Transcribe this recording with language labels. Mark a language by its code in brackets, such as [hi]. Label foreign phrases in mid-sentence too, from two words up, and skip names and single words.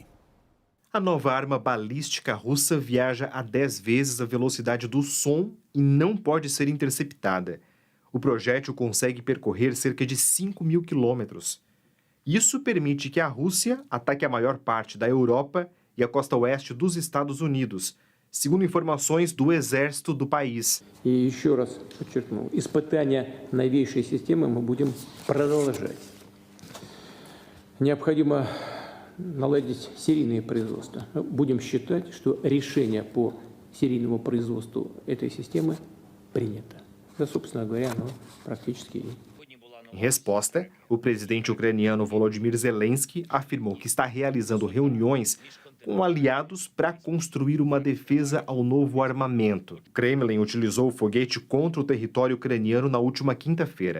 [pt] A nova arma balística russa viaja a 10 vezes a velocidade do som e não pode ser interceptada. O projétil consegue percorrer cerca de 5.000 quilômetros. Isso permite que a Rússia ataque a maior parte da Europa e a costa oeste dos Estados Unidos, segundo informações do exército do país. [ru] E еще раз подчеркну, испытания новейшей системы мы будем продолжать. Необходимо наладить серийное производство. Будем считать, что решение по серийному производству этой системы принято. Да, собственно говоря, оно практически. [pt] Em resposta, o presidente ucraniano Volodymyr Zelensky afirmou que está realizando reuniões com aliados para construir uma defesa ao novo armamento. O Kremlin utilizou o foguete contra o território ucraniano na última quinta-feira.